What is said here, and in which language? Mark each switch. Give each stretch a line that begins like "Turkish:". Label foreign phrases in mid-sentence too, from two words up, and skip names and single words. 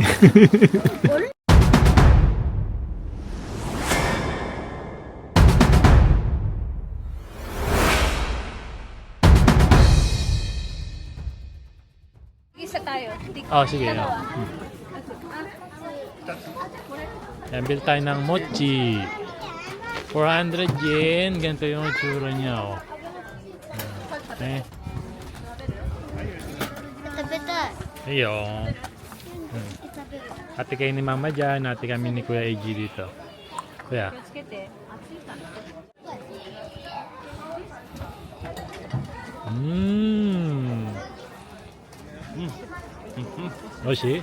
Filipino: Isa tayo. Oh, sige. Yan, bil tayo ng mochi. 400 yen. Ganito yung itsura niya, oh. Okay.
Japanese: 食べたい。
Filipino: Ayun. Ate kayo ni Mama dyan. Ate kami ni Kuya AG dito. Kuya. Oshi?